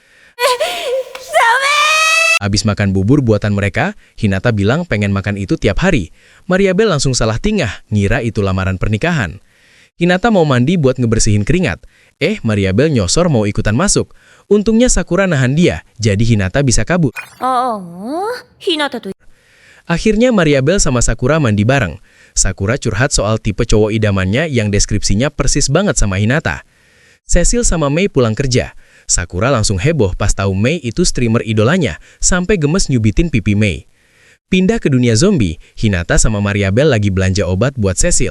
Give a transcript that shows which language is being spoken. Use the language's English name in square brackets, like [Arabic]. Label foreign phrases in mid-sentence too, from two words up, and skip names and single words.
[Indonesian] Abis makan bubur buatan mereka, Hinata bilang pengen makan itu tiap hari. Maria Bell langsung salah tingkah, ngira itu lamaran pernikahan. Hinata mau mandi buat ngebersihin keringat. Maria Bell nyosor mau ikutan masuk. Untungnya Sakura nahan dia, jadi Hinata bisa kabur. [Japanese] ああひなたと [Indonesian] Akhirnya Maria Bell sama Sakura mandi bareng. Sakura curhat soal tipe cowok idamannya yang deskripsinya persis banget sama Hinata. Cecil sama May pulang kerja. Sakura langsung heboh pas tahu May itu streamer idolanya, sampai gemes nyubitin pipi May. Pindah ke dunia zombie, Hinata sama Maria Bell lagi belanja obat buat Cecil.